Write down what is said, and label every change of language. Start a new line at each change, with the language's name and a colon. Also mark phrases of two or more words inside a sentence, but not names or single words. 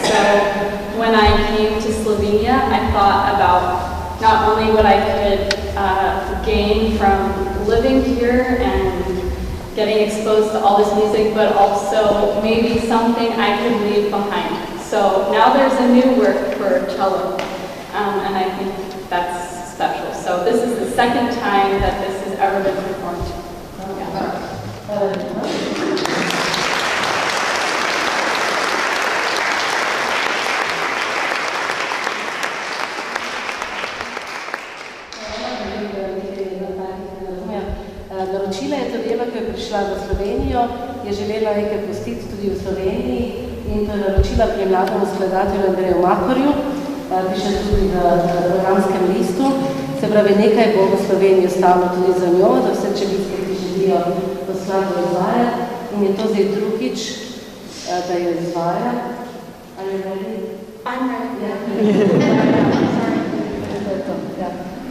English: So when I came to Slovenia, I thought about not only what I could gain from living here and getting exposed to all this music, but also maybe something I could leave behind. So now there's a new work for cello, and I think that's special. So this is the second time that this has ever been performed.
Slovenian: Naročila je to delo, ko je prišla v Slovenijo, je želela nekaj pustiti tudi v Sloveniji in to je naročila pri mlademu skladatelju Andreju Makorju, piše tudi v programskem listu. Se pravi, nekaj bo v Sloveniji ostalo tudi za njo, za vse čelitke, ki želijo to skladbo izvajati. In je to zdaj drugič, da jo izvaja. Ali je ready?
English: I'm ready. Yeah. Sorry. Yeah.